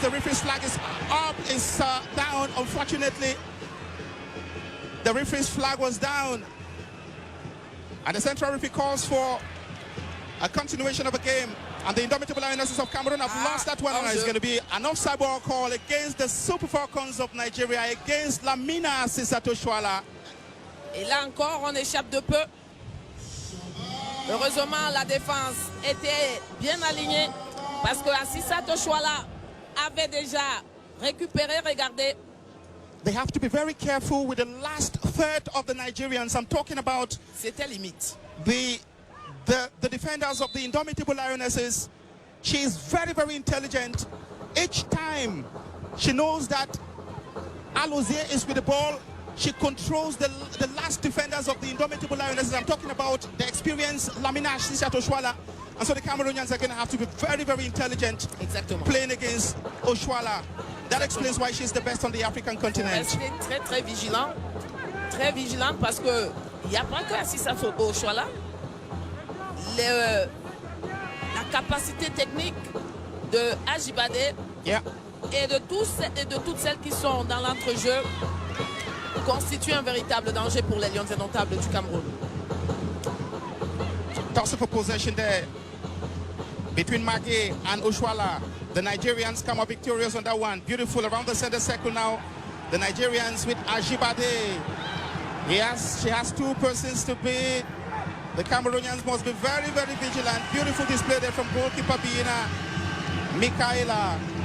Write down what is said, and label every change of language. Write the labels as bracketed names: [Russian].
[English] The referee's flag is up, is down. Unfortunately, the referee's flag was down. And the central referee calls for a continuation of the game. And the Indomitable Lionesses of Cameroon have lost that one. And it's going to be an offside ball call against the Super Falcons of Nigeria, against Lamina Assisat Oshuala. [French] Et là encore, on échappe de peu. Heureusement, la défense était bien alignée parce que Assisat Oshuala avait déjà récupéré, regardez. [English] They have to be very careful with the last third of the Nigerians. I'm talking about... [French] C'était limite. [English] The defenders of the Indomitable Lionesses. She is very, very intelligent. Each time she knows that Alozie is with the ball, she controls the last defenders of the Indomitable Lionesses. I'm talking about the experienced Lamina Assisat Oshuala. And so the Cameroonians are going to have to be very, very intelligent playing against Oshuala. That explains why she's the best on the African continent. [French] Rester très, très vigilant. Très vigilant parce que il n'y a pas que Assisat Oshuala. La capacité technique de Ajibade et de toutes celles qui sont dans l'entrejeu constitue un véritable danger pour les Lions indomptables du Cameroun. [English] Toss for possession there between Magé and Oshuala. The Nigerians come up victorious on that one. Beautiful around the center circle now. The Nigerians with Ajibade. She has 2 persons to beat. The Cameroonians must be very, very vigilant. Beautiful display there from goalkeeper Bina Michaela.